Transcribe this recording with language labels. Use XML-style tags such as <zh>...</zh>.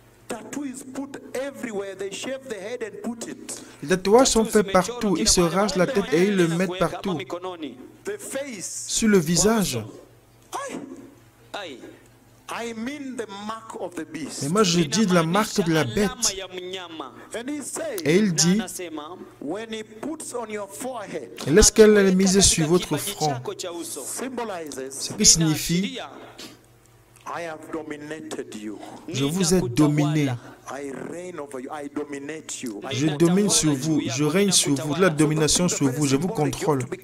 <en>Tattoo is put everywhere. They shave the head and put it.</en> <fr>Les tatouages sont faits partout. Ils se rasent la tête et ils le mettent partout.</fr> <en>The face.</en> <fr>Sur le visage.</fr> <en>I mean the mark of the beast.</en> <fr>Mais moi, je dis de la marque de la bête.</fr> <en>And he says,</en> <fr>Et il dit,</fr> <en>when he puts on your forehead,</en> <fr>et lorsqu'elle est mise sur votre front,</fr> <en>symbolizes,</en> <fr>ce qui signifie,</fr> <en>I have dominated you.</en> <fr>je vous ai dominé.</fr> <en>I reign over you. I dominate you.</en> <fr>Je domine sur vous, je règne sur vous, de la domination sur vous, je vous contrôle.</fr>